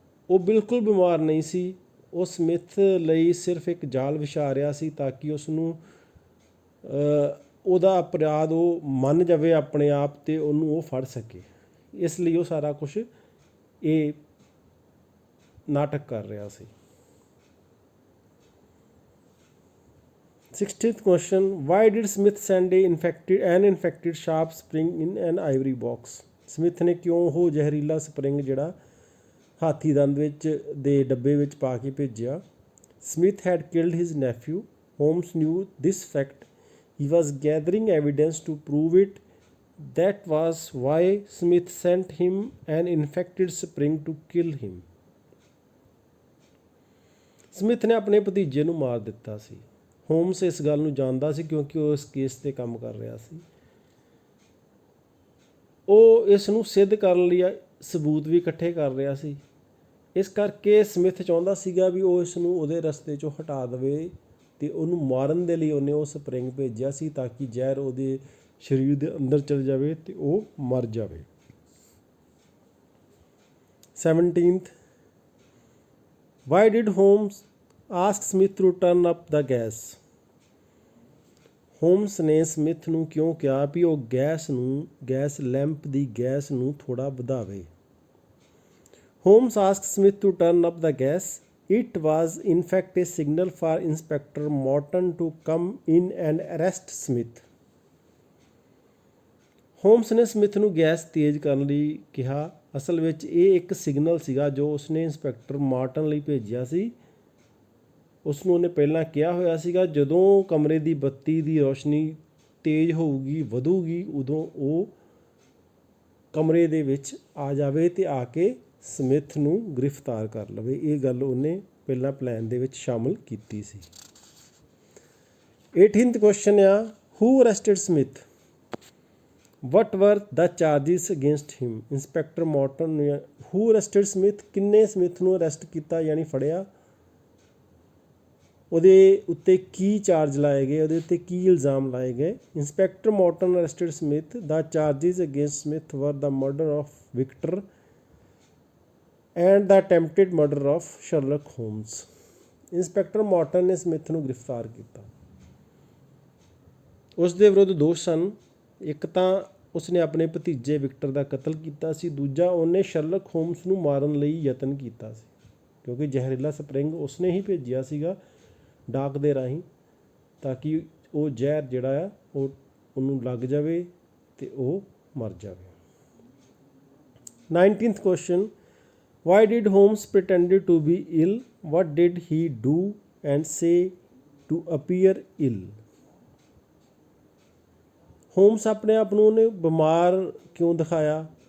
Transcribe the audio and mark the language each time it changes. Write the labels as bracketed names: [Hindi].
[Punjabi] ਉਹ ਬਿਲਕੁਲ ਬਿਮਾਰ ਨਹੀਂ ਸੀ। ਉਹ ਸਮਿਥ ਲਈ ਸਿਰਫ ਇੱਕ ਜਾਲ ਵਿਛਾ ਰਿਹਾ ਸੀ ਤਾਂ ਕਿ ਉਸ ਨੂੰ ਉਹਦਾ ਅਪਰਾਧ ਉਹ ਮੰਨ ਜਾਵੇ ਆਪਣੇ ਆਪ ਅਤੇ ਉਹਨੂੰ ਉਹ ਫੜ ਸਕੇ। ਇਸ ਲਈ ਉਹ ਸਾਰਾ ਕੁਛ ਇਹ ਨਾਟਕ ਕਰ ਰਿਹਾ ਸੀ। [English] 60th question, why did Smith send an infected sharp spring in an ivory box? [Punjabi] Smith ਨੇ ਕਿਉਂ ਉਹ ਜ਼ਹਿਰੀਲਾ ਸਪਰਿੰਗ ਜਿਹੜਾ ਹਾਥੀ ਦੰਦ ਵਿੱਚ ਦੇ ਡੱਬੇ ਵਿੱਚ ਪਾ ਕੇ ਭੇਜਿਆ? [English] Smith had killed his nephew. Holmes knew this fact. He was gathering evidence to prove it. That was why Smith sent him an infected spring to kill him. [Punjabi] Smith ਨੇ ਆਪਣੇ ਭਤੀਜੇ ਨੂੰ ਮਾਰ ਦਿੱਤਾ ਸੀ। ਹੋਮਸ ਇਸ ਗੱਲ ਨੂੰ ਜਾਣਦਾ ਸੀ ਕਿਉਂਕਿ ਉਹ ਇਸ ਕੇਸ 'ਤੇ ਕੰਮ ਕਰ ਰਿਹਾ ਸੀ। ਉਹ ਇਸ ਨੂੰ ਸਿੱਧ ਕਰਨ ਲਈ ਸਬੂਤ ਵੀ ਇਕੱਠੇ ਕਰ ਰਿਹਾ ਸੀ। ਇਸ ਕਰਕੇ ਸਮਿਥ ਚਾਹੁੰਦਾ ਸੀਗਾ ਵੀ ਉਹ ਇਸ ਨੂੰ ਉਹਦੇ ਰਸਤੇ 'ਚੋਂ ਹਟਾ ਦੇਵੇ ਅਤੇ ਉਹਨੂੰ ਮਾਰਨ ਦੇ ਲਈ ਉਹਨੇ ਉਹ ਸਪਰਿੰਗ ਭੇਜਿਆ ਸੀ ਤਾਂ ਕਿ ਜ਼ਹਿਰ ਉਹਦੇ ਸਰੀਰ ਦੇ ਅੰਦਰ ਚਲ ਜਾਵੇ ਅਤੇ ਉਹ ਮਰ ਜਾਵੇ। [English] 17th, why did Holmes ask Smith to turn up the gas? [Punjabi] Homes ਨੇ ਸਮਿਥ ਨੂੰ ਕਿਉਂ ਕਿਹਾ ਵੀ ਉਹ ਗੈਸ ਲੈਂਪ ਦੀ ਗੈਸ ਨੂੰ ਥੋੜ੍ਹਾ ਵਧਾਵੇ? [English] Holmes asked Smith to turn up the gas. It was in fact a signal for Inspector Morton to come in and arrest Smith. [Punjabi] Homes ਨੇ Smith ਨੂੰ gas ਤੇਜ਼ ਕਰਨ ਲਈ ਕਿਹਾ। ਅਸਲ ਵਿੱਚ ਇਹ ਇੱਕ ਸਿਗਨਲ ਸੀਗਾ ਜੋ ਉਸਨੇ ਇੰਸਪੈਕਟਰ ਮਾਰਟਨ ਲਈ ਭੇਜਿਆ ਸੀ। ਉਸ ਨੂੰ ਉਹਨੇ ਪਹਿਲਾਂ ਕਿਹਾ ਹੋਇਆ ਸੀਗਾ ਜਦੋਂ ਕਮਰੇ ਦੀ ਬੱਤੀ ਦੀ ਰੋਸ਼ਨੀ ਤੇਜ਼ ਹੋਊਗੀ ਵਧੂਗੀ ਉਦੋਂ ਉਹ ਕਮਰੇ ਦੇ ਵਿੱਚ ਆ ਜਾਵੇ ਅਤੇ ਆ ਕੇ ਸਮਿਥ ਨੂੰ ਗ੍ਰਿਫਤਾਰ ਕਰ ਲਵੇ। ਇਹ ਗੱਲ ਉਹਨੇ ਪਹਿਲਾਂ ਪਲਾਨ ਦੇ ਵਿੱਚ ਸ਼ਾਮਲ ਕੀਤੀ ਸੀ। [English] 18th question ਆ, who arrested Smith? What were the charges against him? [Punjabi] Inspector Morton ਨੇ [English] who arrested Smith? [Punjabi] ਕਿੰਨੇ ਸਮਿਥ ਨੂੰ ਅਰੈਸਟ ਕੀਤਾ ਯਾਨੀ ਫੜਿਆ? ਉਹਦੇ ਉੱਤੇ ਕੀ ਚਾਰਜ ਲਾਏ ਗਏ? ਉਹਦੇ ਉੱਤੇ ਕੀ ਇਲਜ਼ਾਮ ਲਾਏ ਗਏ? [English] Inspector Morton arrested Smith. The charges against Smith were the murder of Victor and the attempted murder of Sherlock Holmes. [Punjabi] Inspector Morton ਨੇ ਸਮਿਥ ਨੂੰ ਗ੍ਰਿਫਤਾਰ ਕੀਤਾ। ਉਸ ਦੇ ਵਿਰੁੱਧ ਦੋਸ਼ ਸਨ। ਇੱਕ ਤਾਂ ਉਸਨੇ ਆਪਣੇ ਭਤੀਜੇ ਵਿਕਟਰ ਦਾ ਕਤਲ ਕੀਤਾ ਸੀ, ਦੂਜਾ ਉਹਨੇ ਸ਼ਰਲਕ ਹੋਮਸ ਨੂੰ ਮਾਰਨ ਲਈ ਯਤਨ ਕੀਤਾ ਸੀ ਕਿਉਂਕਿ ਜ਼ਹਿਰੀਲਾ ਸਪਰਿੰਗ ਉਸਨੇ ਹੀ ਭੇਜਿਆ ਸੀਗਾ ਡਾਕ ਦੇ ਰਾਹੀਂ ਤਾਂ ਕਿ ਉਹ ਜ਼ਹਿਰ ਜਿਹੜਾ ਆ ਉਹ ਉਹਨੂੰ ਲੱਗ ਜਾਵੇ ਅਤੇ ਉਹ ਮਰ ਜਾਵੇ। [English] 19th question, why did Holmes pretended to be ill? What did he do and say to appear ill? [Punjabi] Homes ਆਪਣੇ ਆਪ ਨੂੰ ਉਹਨੇ ਬਿਮਾਰ ਕਿਉਂ ਦਿਖਾਇਆ?